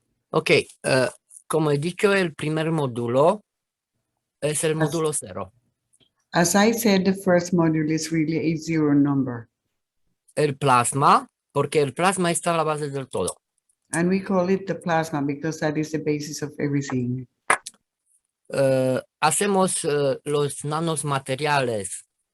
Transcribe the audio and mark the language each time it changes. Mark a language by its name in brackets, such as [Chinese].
[Spanish] Ok, como he dicho, el primer módulo es el módulo 0. [English] As I said, the first module is really a zero number. [Spanish] El plasma, porque el plasma está a la base del todo. [English] And we call it the plasma because that is the basis of everything. [Spanish] Hacemos los nanosmateriales.